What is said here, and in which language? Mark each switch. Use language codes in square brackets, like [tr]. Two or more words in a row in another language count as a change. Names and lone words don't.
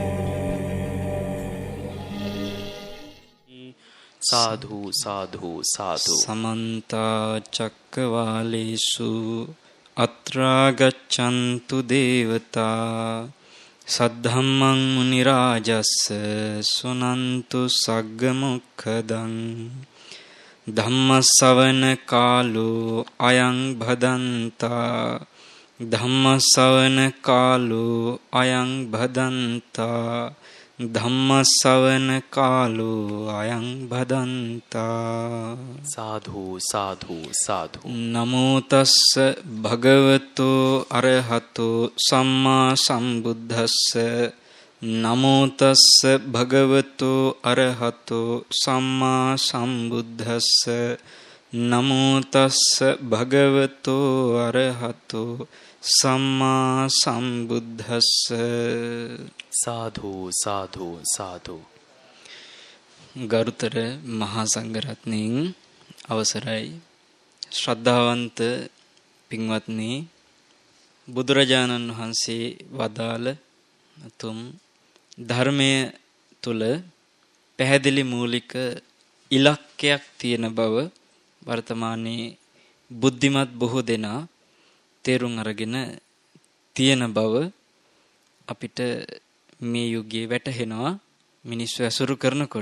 [pi] Sadhu, sadhu, sadhu. Samanta cakkavalesu atra gaccantu devata saddhammang munirajassa sunantu sagga mokkhadan ධම්මස්සවන කාලෝ අයං භදන්තා ධම්මස්සවන කාලෝ අයං භදන්තා ධම්මස්සවන කාලෝ අයං භදන්තා. සාධු සාධු සාධු. නමෝ තස්ස භගවතෝ අරහතෝ සම්මා සම්බුද්දස්ස නමෝ තස්ස භගවතෝ අරහතෝ සම්මා සම්බුද්දස්ස නමෝ තස්ස භගවතෝ අරහතෝ සම්මා සම්බුද්දස්ස. සාධු සාධු සාධු. [si] ගරුතර මහා සංඝරත්නයන් අවසරයි. ශ්‍රද්ධාවන්ත පින්වත්නි, බුදුරජාණන් වහන්සේ වදාළ තුම් ධර්මය තුල පැහැදිලි මූලික ඉලක්කයක් තියෙන බව වර්තමානයේ බුද්ධිමත් බොහෝ දෙනා තේරුම් අරගෙන තියෙන බව අපිට මේ යුගයේ වැටහෙනවා මිනිස්සු ඇසුරු කරනකොට.